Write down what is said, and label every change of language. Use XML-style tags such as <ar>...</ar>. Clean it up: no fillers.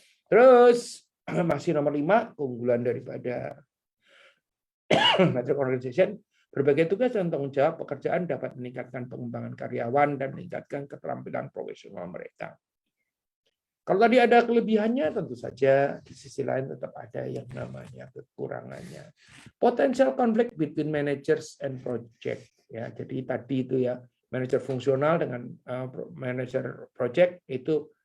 <id>Terus masih nomor 5 keunggulan daripada matrix organization, berbagai tugas dan tanggung jawab pekerjaan dapat meningkatkan pengembangan karyawan dan meningkatkan keterampilan profesional mereka. Kalau tadi ada kelebihannya, tentu saja di sisi lain tetap ada yang namanya kekurangannya.</id> <en>Potential conflict between managers and project.</en> <id>Ya, jadi tadi itu ya, manajer fungsional dengan manajer project itu</id>